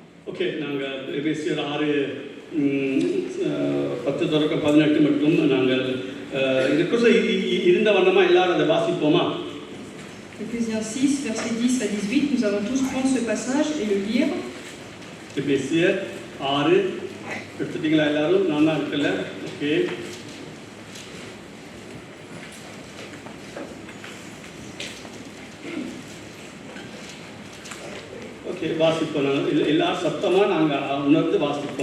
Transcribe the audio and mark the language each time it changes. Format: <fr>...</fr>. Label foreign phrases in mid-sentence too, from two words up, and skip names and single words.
<ta>ஓகே, நாங்கள் எபேசியர் 6:10-18 மட்டும் நாங்கள் இருந்த வண்ணமாக எல்லாரும் அதை வாசிப்போமா?</ta> <fr>Éphésiens 6, versets 10 à 18, nous allons tous prendre ce passage et le lire.</fr> <ta>எபேசியர் 6 எடுத்துட்டீங்களா எல்லாரும்? நான் தான் இருக்கல. ஓகே, ஓகே வாசிப்போம். நாங்கள் எல்லாரும் சத்தமாக நாங்கள் உணர்ந்து வாசிப்போம்.</ta>